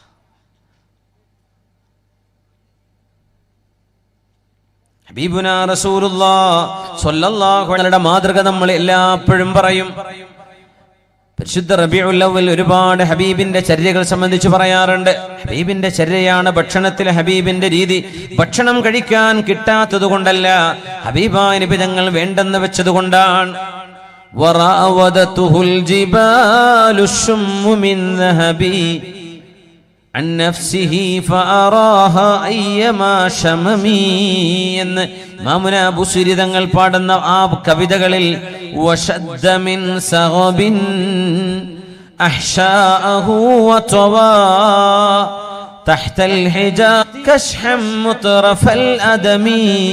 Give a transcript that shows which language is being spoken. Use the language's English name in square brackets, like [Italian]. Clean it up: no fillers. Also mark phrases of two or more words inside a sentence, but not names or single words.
[Arabic] حبيبنا رسول الله صلى الله عليه وسلم [Malayalam] മാതൃക നമ്മൾ എല്ലായ്പ്പോഴും പറയും. പരിശുദ്ധ റബീഉൽ അവ്വൽ ഒരുപാട് ഹബീബിന്റെ ചര്യകൾ സംബന്ധിച്ച് പറയാറുണ്ട്. ഹബീബിന്റെ ചര്യയാണ് ഭക്ഷണത്തിലെ ഹബീബിന്റെ രീതി. ഭക്ഷണം കഴിക്കാൻ കിട്ടാത്തത് കൊണ്ടല്ല, ഹബീബായ നബി തങ്ങൾ വേണ്ടെന്ന് വെച്ചത് കൊണ്ടാണ്. [Arabic] وراودته الجبال الشم من ذهب عن نفسه فأراها أيما شممي [Malayalam] എന്ന് ഇമാമുന ബുസീരി തങ്ങൾ പാടുന്ന ആ കവിതകളിൽ [Arabic] وشد من سغب أحشاءه وطوى تحت الحجاب كشحا مترف الأدم.